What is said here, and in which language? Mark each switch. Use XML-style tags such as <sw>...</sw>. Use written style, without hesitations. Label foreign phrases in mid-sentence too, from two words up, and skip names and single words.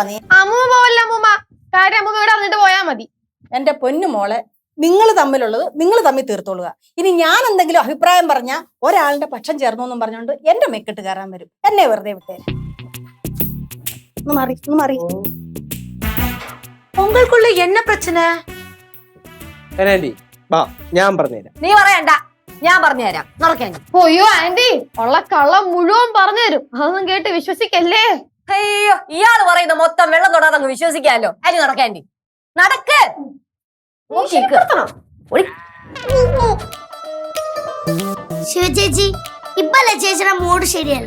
<ml>നീ അമ്മൂമ്മ പോവല്ല. അമ്മൂമ്മ കാര്യം അമ്മൂമ്മ ഇവിടെ അറിഞ്ഞിട്ട് പോയാ മതി. എന്റെ പൊന്നു മോളെ, നിങ്ങൾ തമ്മിലുള്ളത് നിങ്ങൾ തമ്മിൽ തീർത്തോളുക. ഇനി ഞാൻ എന്തെങ്കിലും അഭിപ്രായം പറഞ്ഞ ഒരാളുടെ പക്ഷം ചേർന്നു എന്നും പറഞ്ഞുകൊണ്ട് എന്റെ മെക്കിട്ട് കയറാൻ വരും. എന്നെ വെറുതെ വിട്ടേ. മാറി</ml> <ta>உங்களுக்குள்ள என்ன பிரச்சனை?</ta> <ml>ഞാൻ പറഞ്ഞുതരാം. നീ പറയണ്ട. ഞാൻ പറഞ്ഞുതരാം, നടക്കാൻ. അയ്യോ ആന്റി, ഉള്ള കള്ളം മുഴുവൻ പറഞ്ഞു തരും. അതൊന്നും കേട്ട് വിശ്വസിക്കല്ലേ. അയ്യോ, ഇയാള് പറയുന്ന മൊത്തം വെള്ളം തൊടാതെ അങ്ങ് വിശ്വസിക്കാമല്ലോ. അരി നടക്കാൻറ്റി, നടക്ക്. ശിവചേച്ചി, ഇപ്പല്ലേ ചേച്ചിയുടെ മൂഡ് ശരിയല്ല.</ml>